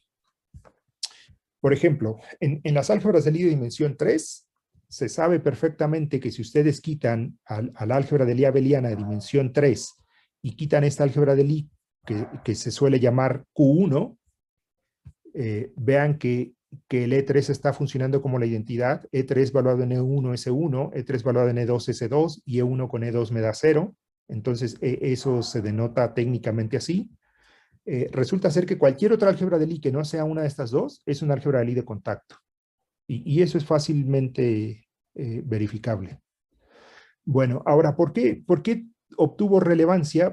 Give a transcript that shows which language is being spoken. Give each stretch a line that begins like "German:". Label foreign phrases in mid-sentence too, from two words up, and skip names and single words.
Spanish: Por ejemplo, en las álgebras de Lie de dimensión 3, se sabe perfectamente que si ustedes quitan al álgebra de Lie abeliana de dimensión 3 y quitan esta álgebra de Lie que se suele llamar Q1, vean que el E3 está funcionando como la identidad, E3 valuado en E1 es E1, E3 valuado en E2 es E2, y E1 con E2 me da 0. Entonces, eso se denota técnicamente así. Resulta ser que cualquier otra álgebra de Lie que no sea una de estas dos es una álgebra de Lie de contacto. Y eso es fácilmente verificable. Bueno, ahora, ¿por qué obtuvo relevancia?